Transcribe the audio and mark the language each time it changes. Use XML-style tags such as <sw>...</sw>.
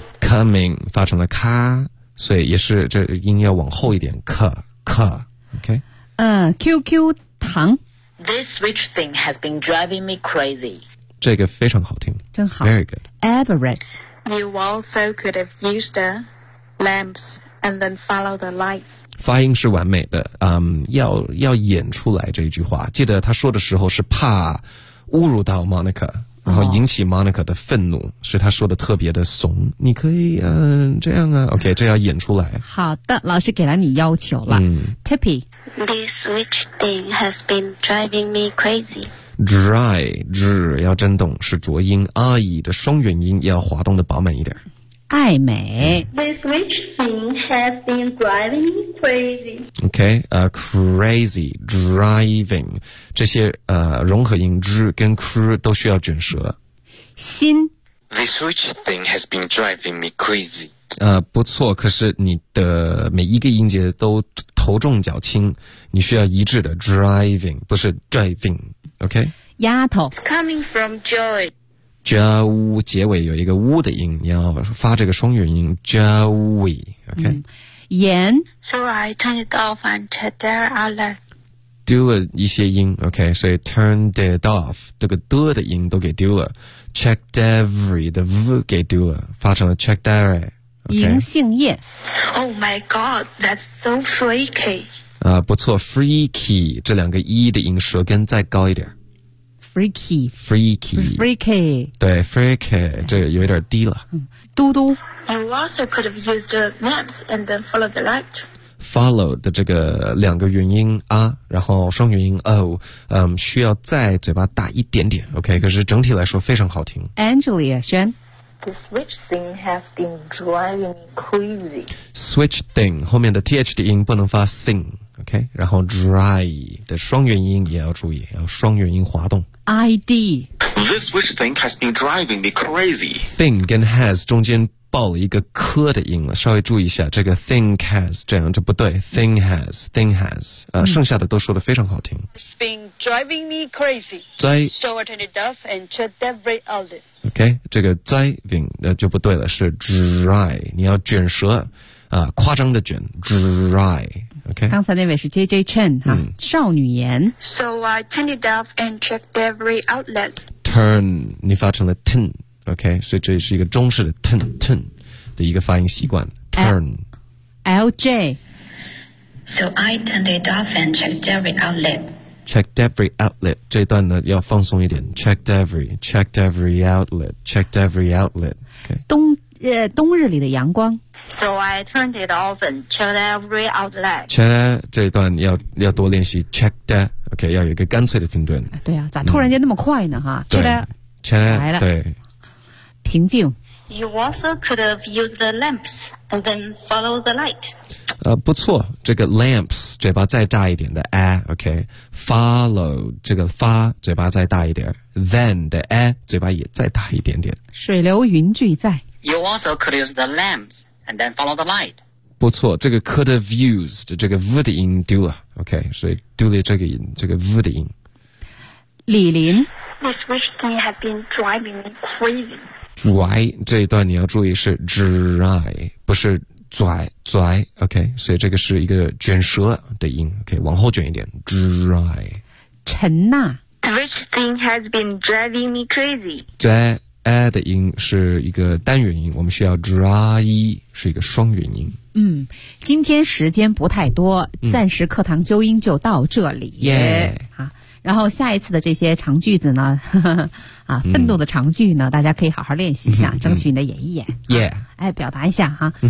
<zh>Coming 发成了咔，所以也是这音要往后一点，咔 ，OK。 QQ 糖</zh> <en>，This switch thing has been driving me crazy。</en> <zh>这个非常好听，真好</zh> <en>，Very good。 Everett，You also could have used the lamps and then follow the light。</en> <zh>发音是完美的，要演出来这一句话。记得他说的时候是怕侮辱到 Monica。然后引起 Monica 的愤怒、哦、所以他说的特别的怂，你可以这样啊 OK 这要演出来。好的，老师给了你要求了、Tippy.</zh> <en>This witch thing has been driving me crazy.</en> <zh>Dry, 日要震动是浊音，阿姨的双元音要滑动的饱满一点。爱美、</zh> <en>This witch thing has been driving me crazy.</en> <zh>OK, crazy, driving. 这些融合音 zh 跟 cr 都需要卷舌。心</zh> <en>This witch thing has been driving me crazy.</en> <zh>不错，可是你的每一个音节都头重脚轻，你需要一致的 driving, 不是 driving, OK? 丫头</zh> <en>It's coming from Joy.</en> <zh>加乌结尾有一个乌的音，你要发这个双元音加乌 OK 盐</zh> <en>So I turned it off and checked their outlet</en> <zh>丢了一些音 OK 所以</zh> <en>turned it off</en> <zh>这个的的音都给丢了</zh> <en>checked every</en> <zh>的 v 给丢了发成了 checked every 银杏叶</zh> <en>Oh my god that's so freaky</en> <zh>不错 freaky 这两个 e 的音舌根再高一点</zh> <en>Freaky.</en> <zh>对 ,freaky, 这有点低了。嘟嘟。</zh> <en>You also could have used the lamps and then follow the light.</en> <zh>Follow 的这个两个元音啊然后双元音 o, 需要再嘴巴大一点点 ,OK, 可是整体来说非常好听。 Angelia, 轩。</zh> <en>The switch thing has been driving me crazy.</en> <zh>Switch thing, 后面的 th 的音不能发 thing, OK? 然后 dry 的双元音也要注意，要双元音滑动。 ID.</zh> <en>This switch thing has been driving me crazy.</en> <zh>Thing 跟 has 中间爆了一个科的音了，稍微注意一下，这个</zh> <en>thing has</en> <zh>这样就不对。 Thing has, 剩下的都说得非常好听。</zh> <en>It's been driving me crazy.</en> <zh>Zai.</zh> <en>So I turned it off and checked every outlet.</en> <zh>OK, 这个 driving 就不对了，是 dry, 你要卷舌夸张的卷 dry, OK? 刚才那位是 JJ Chen,、少女言。</zh> <en>So I turned it off and checked every outlet.</en> <zh>Turn, 你发成了 turn, OK? 所以这是一个中式的 turn 的一个发音习惯。</zh> <en>Turn. LJ. So I turned it off and checked every outlet. Checked every outlet,</en> <zh>这一段呢要放松一点</zh> <en>checked every outlet.、Okay.</en> <zh>冬日里的阳光</zh> <en>So I turned it off and checked every outlet.</en> <zh>Check, 这一段要多练习</zh> <en>checked,</en> <zh>OK, 要有一个干脆的停顿。对啊，咋突然间那么快呢、</zh> <en>check,</en> <zh>来了。对。平静。</zh> <en>You also could have used the lamps and then follow the light.</en> <zh>不错，这个 lamps 嘴巴再大一点的 a, OK. Follow 这个发嘴巴再大一点 ，then 的 a 嘴巴也再大一点点。水流云聚在。</zh> <en>You also could use the lamps and then follow the light.</en> <zh>不错，这个 could have used 这个 v 的音丢了 ，OK， 所以丢了这个音，这个 v 的音。李林</zh> <en>，This which thing has been driving me crazy.</en> <zh>Dry 这一段你要注意是 dry， 不是 dry，OK，、okay? 所以这个是一个卷舌的音 ，OK， 往后卷一点 ，dry。陈娜</zh> <en>，This which thing has been driving me crazy. Dry。</en> <zh>a 的音是一个单元音，我们需要 dry 是一个双元音。嗯，今天时间不太多，暂时课堂纠音就到这里。耶、然后下一次的这些长句子呢，呵呵愤怒的长句呢，大家可以好好练习一下，争取你的演绎演。表达一下哈。</zh>